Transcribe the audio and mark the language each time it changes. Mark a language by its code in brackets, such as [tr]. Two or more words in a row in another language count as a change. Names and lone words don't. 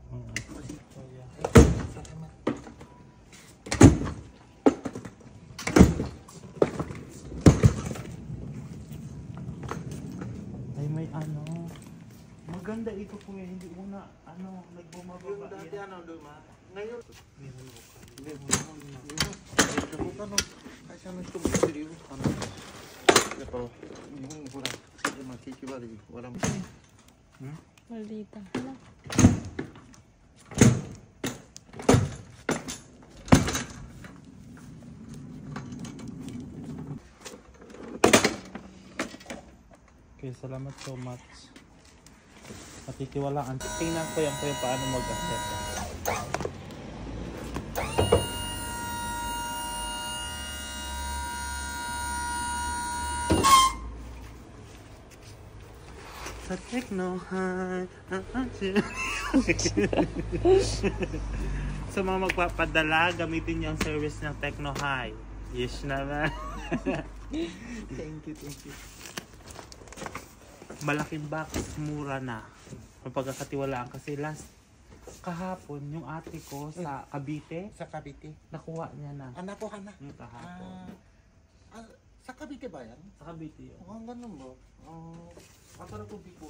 [tl] Ay may maganda ito po yan, hindi una nagbumababa yan. Dati Duma. Ngayon. Kasi ano ito mo serious [ja] やっぱ日本ほら今景気悪いわらん [tl] Maldita. Okay, salamat [en] so much. [tl] Patitiwalaan. Tingnan ko yan paano mag-assess. Sa Techno High. Sa mga magpapadala, gamitin niyo ang service ng Techno High. Yes naman. [en] Thank you. [tl] Malaking box, mura na. Mapagkakatiwalaan kasi last Kahapon, yung ate ko sa Cavite, Sa Cavite. nakuha niya na. Nakuha na. Yung kahapon. Sa Cavite ba yan? Sa Cavite yun. Ganun ba? Para po Bicol.